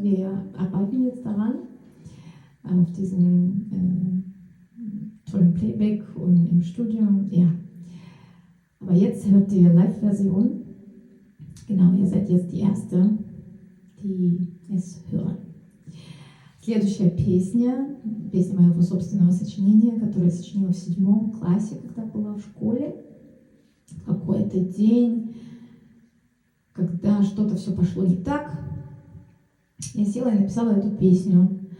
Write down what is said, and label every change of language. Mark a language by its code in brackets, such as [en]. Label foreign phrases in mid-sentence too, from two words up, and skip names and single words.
[de] Wir arbeiten jetzt daran, auf diesem tollen Playback und im Studium, ja. Aber jetzt hört ihr Live-Version. Genau, ihr seid jetzt die Erste, die es hören. [ru] Следующая песня моего собственного сочинения, которое я сочинила в 7 классе, когда была в школе. Какой-то день, когда что-то все пошло не так, я села и написала эту песню.